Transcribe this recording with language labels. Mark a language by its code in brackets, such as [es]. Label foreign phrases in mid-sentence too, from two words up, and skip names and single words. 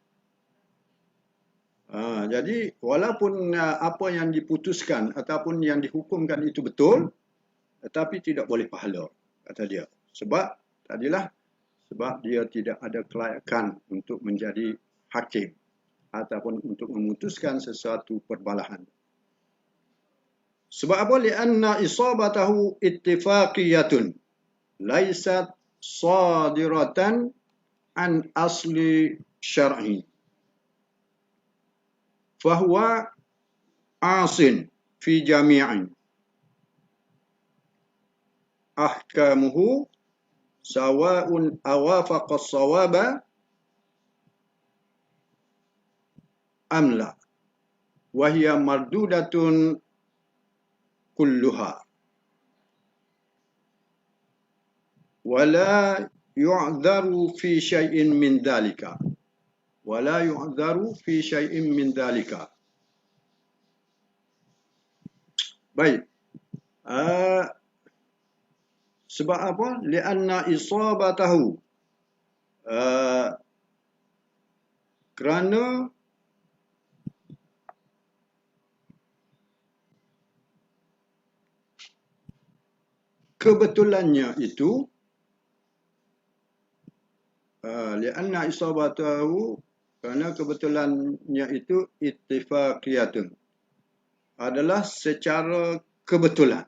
[ms] Jadi walaupun apa yang diputuskan ataupun yang dihukumkan itu betul, tetapi tidak boleh pahala, kata dia. Sebab dia tidak ada kelayakan untuk menjadi hakim ataupun untuk memutuskan sesuatu perbalahan. Sebab apa? [ar] لأن إصابته اتفاقية ليست صادرة عن أصل شرعي. فهو آثم في جميع. أحكامه سواء أوافق الصواب أم لا. وهي مردودة كلها. ولا يعذر في شيء من ذلك. ولا يعذر في شيء من ذلك. [ms] Baik. Sebab apa? [ar] لأن إصابته. [ms] Kerana kebetulannya itu [ar] لأن إصابته, [ms] kerana kebetulannya itu ittifaqiyatun, adalah secara kebetulan.